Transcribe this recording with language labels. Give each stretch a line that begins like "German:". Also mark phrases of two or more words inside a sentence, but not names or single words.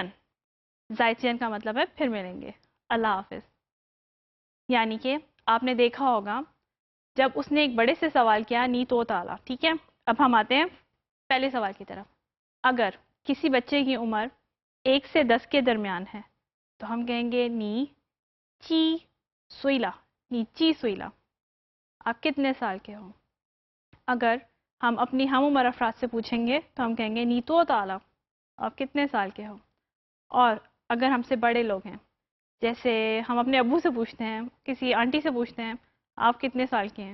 Urdu: زائچین کا مطلب ہے پھر ملیں گے، اللہ حافظ. یعنی کہ آپ نے دیکھا ہوگا جب اس نے ایک بڑے سے سوال کیا
Chinese: 你多大了,
Urdu: ٹھیک ہے. اب ہم آتے ہیں پہلے سوال کی طرف. اگر کسی بچے کی عمر 1 سے 10 کے درمیان ہے تو ہم کہیں گے
Chinese: 你几岁啦, 你几岁啦
Urdu: آپ کتنے سال کے ہو. اگر ہم اپنی ہم عمر افراد سے پوچھیں گے تو ہم کہیں گے
Chinese: 你多大了
Urdu: آپ کتنے سال کے ہو. اور اگر ہم سے بڑے لوگ ہیں، جیسے ہم اپنے ابو سے پوچھتے ہیں، کسی آنٹی سے پوچھتے ہیں آپ کتنے سال کے ہیں.